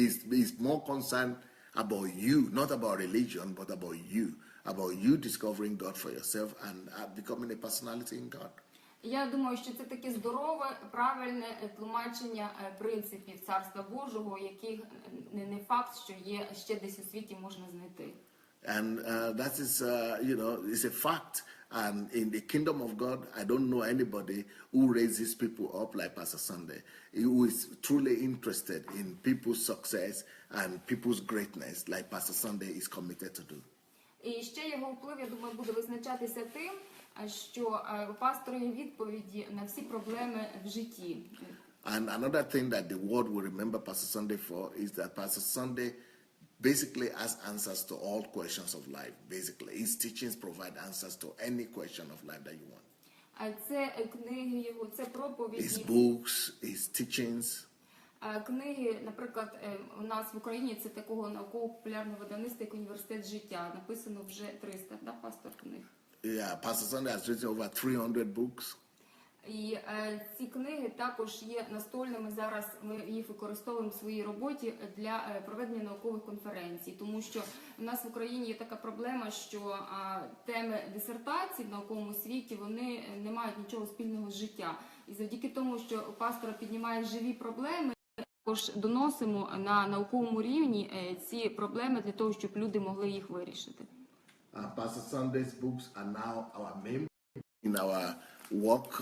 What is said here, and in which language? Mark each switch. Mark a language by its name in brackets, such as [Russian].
[English] He's more concerned about you, not about religion, but about you discovering God for yourself and becoming a personality in God. [Ukrainian] Я думаю, що це таке здорове, правильне тлумачення принципів Царства Божого, яких не факт, що є ще десь у світі можна знайти. [English] And that is, it's a fact. And in the kingdom of God, I don't know anybody who raises people up like Pastor Sandey, who is truly interested in people's success and people's greatness like Pastor Sandey is committed to do. [Ukrainian] І ще його вплив, я думаю, буде визначатися тим, що у пастора є відповіді на всі проблеми в житті. [English] And another thing that the world will remember Pastor Sandey for is that Pastor Sandey basically has answers to all questions of life. Basically, his teachings provide answers to any question of life that you want. [Ukrainian] Це книги його, це проповіді. [English] His books, his teachings. [Ukrainian] Книги, наприклад, у нас в Україні це такого науково-популярного видавництва, як університет життя. Написано вже 300, да, пастор, книг. [English] Yeah, Pastor Sandey has written over 300 books. [Ukrainian] І ці книги також є настольними. Зараз ми їх використовуємо в своїй роботі для проведення наукових конференцій. Тому що в нас в Україні є така проблема, що теми дисертацій в науковому світі, вони не мають нічого спільного з життя. І завдяки тому, що пастора піднімає живі проблеми, також доносимо на науковому рівні ці проблеми для того, щоб люди могли їх вирішити. [English] Pastor Sandey's books are now our main in our work.